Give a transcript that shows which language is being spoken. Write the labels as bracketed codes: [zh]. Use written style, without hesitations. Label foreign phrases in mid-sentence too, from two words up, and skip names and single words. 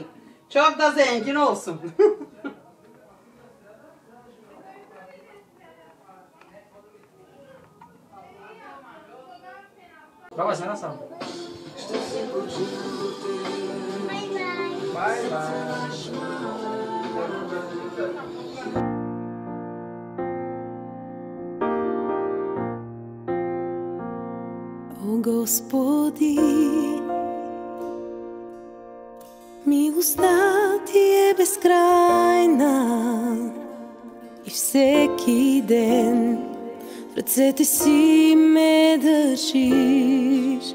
[tr] Çok da zengin olsun. Baba sen nasıl? [en] Bye bye. [bg] О Господи, милостта Ти е безкрайна и всеки ден ръцете си ме държиш.